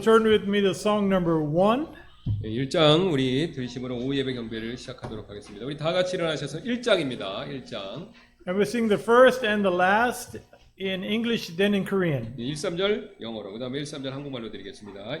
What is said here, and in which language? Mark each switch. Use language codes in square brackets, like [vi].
[en] Turn with me to song number 1. [ko] 1장 우리 들으심으로 오후 예배 경배를 시작하도록 하겠습니다. 우리 다 같이 일어나셔서 1장입니다. 1장. [en] And we'll sing the first and the last in English, then in Korean. [ko] 1, 3절 영어로, 그 다음에 1, 3절 한국말로 드리겠습니다.